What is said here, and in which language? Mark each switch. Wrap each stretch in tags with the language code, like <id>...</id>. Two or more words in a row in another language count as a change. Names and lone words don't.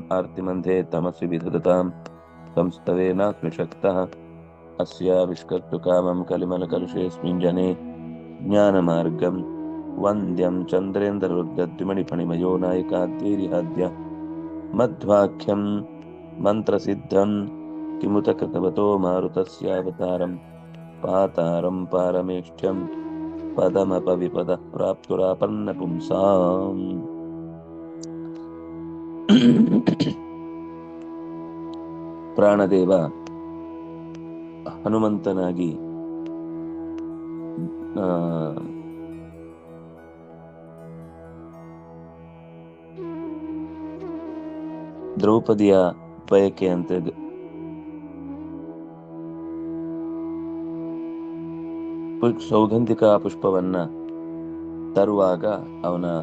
<sa>ಆರ್ತಿಮಂಧೆ ತಮಸಿ ವಿಧದತಾಂ ಸಂಸ್ತವೇನಾಸ್ಮಿ ಶಕ್ತಃ ಅಸ್ಯಾವಿಷ್ಕರ್ತು ಕಾಮಂ ಕಲಿಮಲಕಲುಷೇऽಸ್ಮಿನ್ ಜನೆ ಜ್ಞಾನಮಾರ್ಗಂ ವಂದ್ಯಂ ಚಂದ್ರೇಂದ್ರರುದ್ರದ್ಯುಮಣಿಫಣಿಮಯೋ ನಾಯಕಾದ್ಯೈರಿಹಾದ್ಯ ಮಧ್ವಾಖ್ಯಂ ಮಂತ್ರಸಿದ್ಧಂ ಕಿಮುತ ಕೃತವತೋ ಮಾರುತಸ್ಯಾವತಾರಂ ಪಾತಾರಂ ಪಾರಮೇಷ್ಠ್ಯಂ ಪದಮಪವಿಪದ ಪ್ರಾಪ್ತುರಾಪನ್ನ ಪುಂಸಾಂ.</sa> <kn>ಪ್ರಾಣದೇವ ಹನುಮಂತನಾಗಿ ದ್ರೌಪದಿಯ ಬಯಕೆಯಂತೆ ಸೌಗಂಧಿಕ ಪುಷ್ಪವನ್ನ ತರುವಾಗ ಅವನ</kn>